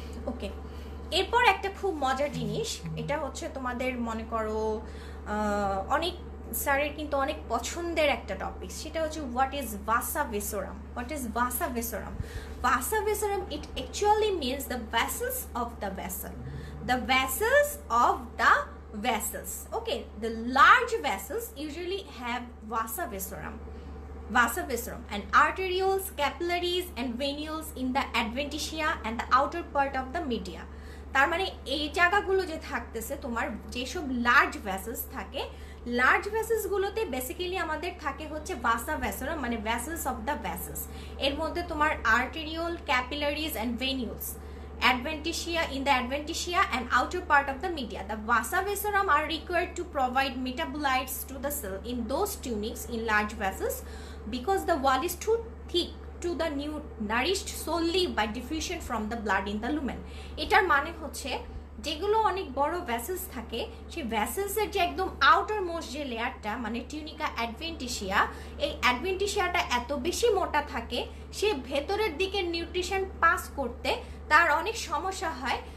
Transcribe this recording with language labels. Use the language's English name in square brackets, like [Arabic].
[Bangla] ওকে, এরপর একটা খুব মজার জিনিস, এটা হচ্ছে তোমাদের মনে করো অনেক স্যারের কিন্তু অনেক পছন্দের একটা টপিক, সেটা হচ্ছে [English] What is vasa vasorum. What is vasa vasorum? Vasa vasorum, it actually means the vessels of the vessel, the vessels of the vessels. Okay, the large vessels usually have vasa viscerum and arterioles, capillaries and venules in the adventitia and the outer part of the media. [Bangla] তার মানে এই জায়গাগুলো যে থাকতেছে তোমার যেসব large vessels থাকে, large vessels গুলোতে বেসিক্যালি আমাদের থাকে হচ্ছে ভাসা ভেসোরাম, মানে [English] Vessels of the vessels. [Bangla] এর মধ্যে তোমার আর্টেরিওল, capillaries and ভেনিউলস, [English] adventitia in the adventitia and outer part of the media. The vasa viscerum are required to provide metabolites to the cell in those tunics in large vessels because the wall is too thick to the nourished solely by diffusion from the blood in the lumen. [Bangla] এটার মানে হচ্ছে যেগুলো অনেক বড় vessels থাকে, সেই ভেসেলসের যে একদম আউটার মোস্ট যে লেয়ারটা মানে টিউনিকা অ্যাডভেন্টিশিয়া, এই অ্যাডভেন্টিশিয়াটা এত বেশি মোটা থাকে, সে ভেতরের দিকে নিউট্রিশন পাস করতে তার অনেক সমস্যা হয়।